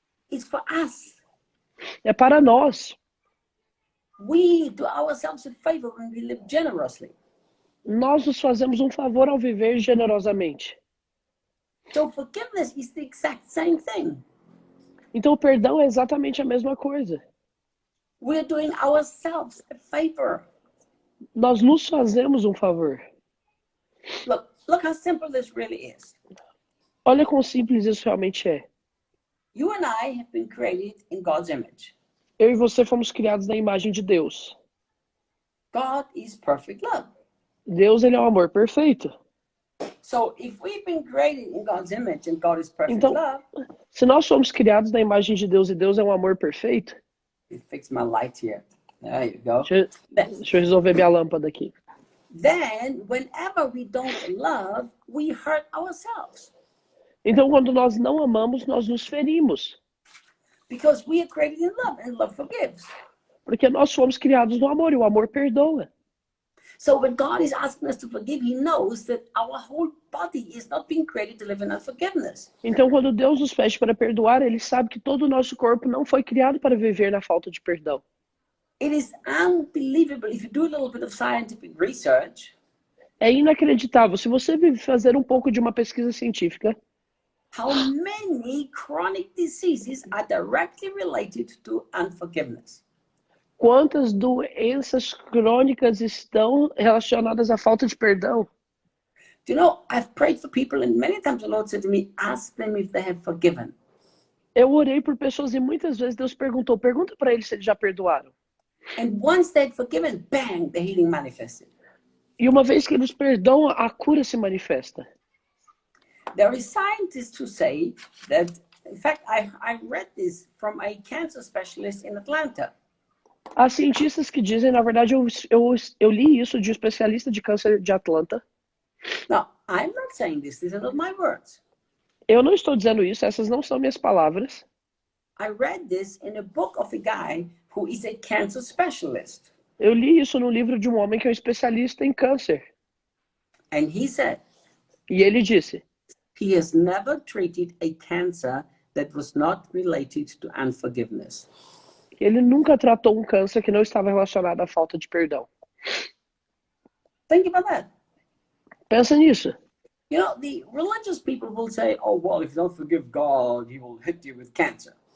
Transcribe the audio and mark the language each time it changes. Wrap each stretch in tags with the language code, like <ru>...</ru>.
<en>It's for us.</en> <pt>É para nós.</pt> <en>We do ourselves a favor when we live generously.</en> <pt>Nós nos fazemos um favor ao viver generosamente.</pt> <en>So forgiveness is the exact same thing.</en> <pt>Então o perdão é exatamente a mesma coisa.</pt> <en>We're doing ourselves a favor.</en> <pt>Nós nos fazemos um favor.</pt> <en>Look how simple this really is.</en> <pt>Olha quão simples isso realmente é.</pt> <en>You and I have been created in God's image.</en> <pt>Eu e você fomos criados na imagem de Deus.</pt> <en>God is perfect love.</en> <pt>Deus, ele é um amor perfeito.</pt> <en>So if we've been created in God's image and God is perfect</en> <pt>Então,</pt> <en>love,</en> <pt>se nós somos criados na imagem de Deus e Deus é um amor perfeito,</pt> <en>it fixed my light here. There you go.</en> <pt>deixa eu resolver minha lâmpada aqui.</pt> <en>Then, whenever we don't love, we hurt ourselves.</en> <pt>Então, quando nós não amamos, nós nos ferimos.</pt> <en>Because we are created in love and love forgives.</en> <pt>Porque nós fomos criados no amor e o amor perdoa.</pt> <en>So when God is asking us to forgive, he knows that our whole body is not being created to live in unforgiveness.</en> <pt>Então, quando Deus nos pede para perdoar, ele sabe que todo o nosso corpo não foi criado para viver na falta de perdão.</pt> <en>It is unbelievable. If you do a little bit of scientific research,</en> <pt>É inacreditável. Se você fazer um pouco de uma pesquisa científica,</pt> <en>how many chronic diseases are directly related to unforgiveness.</en> <pt>quantas doenças crônicas estão relacionadas à falta de perdão?</pt> <en>Do you know, I've prayed for people and many times the Lord said to me, ask them if they have forgiven.</en> <pt>Eu orei por pessoas e muitas vezes Deus pergunta para eles se eles já perdoaram.</pt> <en>And once they'd forgiven, bang, the healing manifested.</en> <pt>E uma vez que eles perdoam, a cura se manifesta.</pt> <en>There is scientists who say that, in fact, I read this from a cancer specialist in Atlanta.</en> <pt>Há cientistas que dizem, na verdade, eu li isso de um especialista de câncer de Atlanta.</pt> <en>Now, I'm not saying this, these are not my words.</en> <pt>Eu não estou dizendo isso, essas não são minhas palavras.</pt> <en>I read this in a book of a guy who is a cancer specialist.</en> <pt>Eu li isso no livro de um homem que é um especialista em câncer.</pt> <en>And he said</en> <pt>E ele disse,</pt> <en>he has never treated a cancer that was not related to unforgiveness.</en> <pt>Ele nunca tratou um câncer que não estava relacionado à falta de perdão.</pt> <en>Think about that.</en> <pt>Pensa nisso.</pt> <en>You know, the religious people will say, oh, well, if you don't forgive God, he will hit you with cancer.</en>